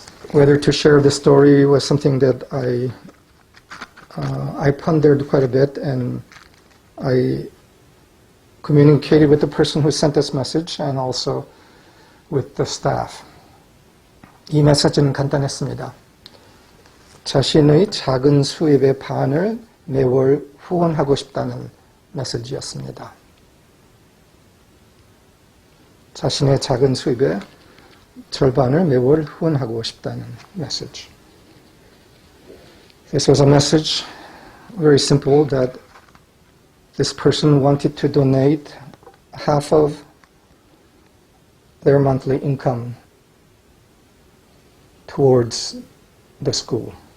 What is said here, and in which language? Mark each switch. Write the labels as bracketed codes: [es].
[en] Whether to share the story was something that I pondered quite a bit, and I communicated with the person who sent this message and also with the staff. [ko] 이 메시지는 간단했습니다. 자신의 작은 수입의 반을 매월 후원하고 싶다는 메시지였습니다. 자신의 작은 수입의 절반을 매월 후원하고 싶다는 메시지. [en] This was a message, very simple, that this person wanted to donate half of their monthly income towards the school.